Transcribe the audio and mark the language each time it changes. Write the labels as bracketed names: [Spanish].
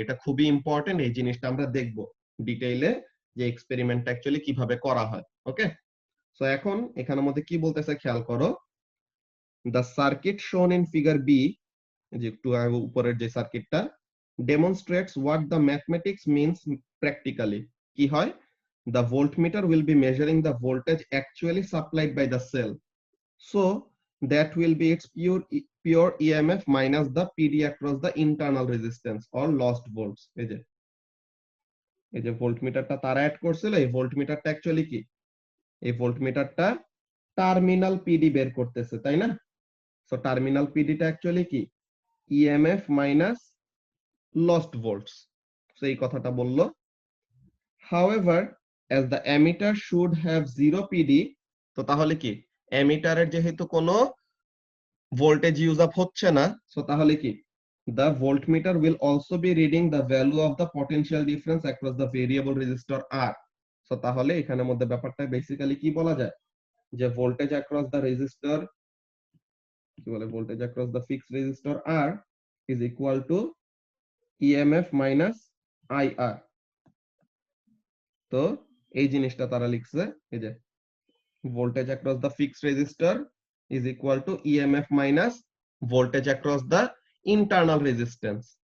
[Bangla] এটা খুবই ইম্পর্টেন্ট, এই জিনিসটা আমরা দেখব ডিটেইলে যে এক্সপেরিমেন্টটা অ্যাকচুয়ালি কিভাবে করা হয়। ওকে, সো এখন এখানের মধ্যে কি বলতেছে খেয়াল করো, দ্য সার্কিট শোন ইন ফিগার বি, যে একটু উপরের যে সার্কিটটা, [English] demonstrates what the mathematics means practically. [Bangla] কি হয়, [English] the voltmeter will be measuring the voltage actually supplied by the cell, so that will be its pure EMF minus the PD across the internal resistance or lost volts. [Bangla] এই যে ভোল্টমিটারটা তারা add করছিল, এই ভোল্টমিটারটা actually কি, এই ভোল্টমিটারটা terminal PD বের করতেছে, তাই না? সো টার্মিনাল পিডিটা অ্যাকচুয়ালি কি, EMF minus lost volts. So এই কথাটা বললো। [English] However, as the emitter should have 0 PD, [Bangla] তো তাহলে কি, এমিটারের যেহেতু কোনো ভোল্টেজ ইউজ আপ হচ্ছে না, সো তাহলে কি [English] the voltmeter will also be reading the value of the potential difference across the variable resistor R. [Bangla] So তাহলে এখানের মধ্যে ব্যাপারটা বেসিক্যালি কি বলা যায় যে ভোল্টেজ অ্যাক্রস দ্য রেজিস্টর কি বলে voltage across the fixed resistor R is equal to EMF minus IR. তো এই জিনিসটা তারা লিখছে এই যে voltage across the fixed resistor [English] is equal to EMF minus voltage across the internal resistance.